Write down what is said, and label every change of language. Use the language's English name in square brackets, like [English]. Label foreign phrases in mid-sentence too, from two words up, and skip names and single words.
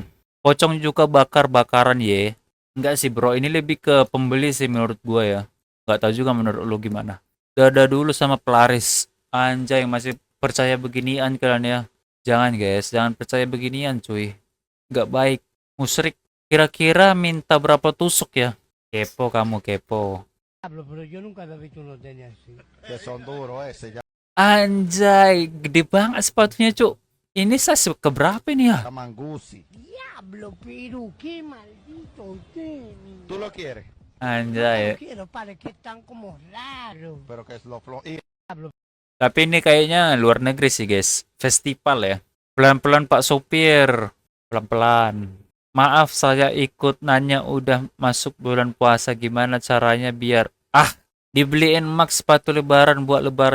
[Indonesian] Pocong juga bakar-bakaran ye. Enggak sih bro, ini lebih ke pembeli sih menurut gua ya. Nggak tahu juga menurut lu gimana. Dada dulu sama pelaris. Anjay masih percaya beginian kalian ya. Jangan guys, jangan percaya beginian cuy. Nggak baik. Musrik. Kira-kira minta berapa tusuk ya? Kepo kamu kepo. [Spanish] Pero yo nunca había visto uno tenis así. Que son duros ese, [Indonesian] Anjay, gede banget sepatunya cuk. Ini size keberapa ini ya? [Spanish] llaman Gucci. Diablo, pero qué maldito tenis. ¿Tú lo quieres? [Indonesian] Anjay. [Spanish] No quiero, padre, que están como raros. Pero que es lo flojo. Y [Indonesian] Tapi ini kayaknya luar negeri sih guys. Festival ya. Pelan-pelan Pak Sopir. Pelan-pelan. Maaf saya ikut nanya udah masuk bulan puasa gimana caranya biar dibeliin Max sepatu lebaran buat lebaran.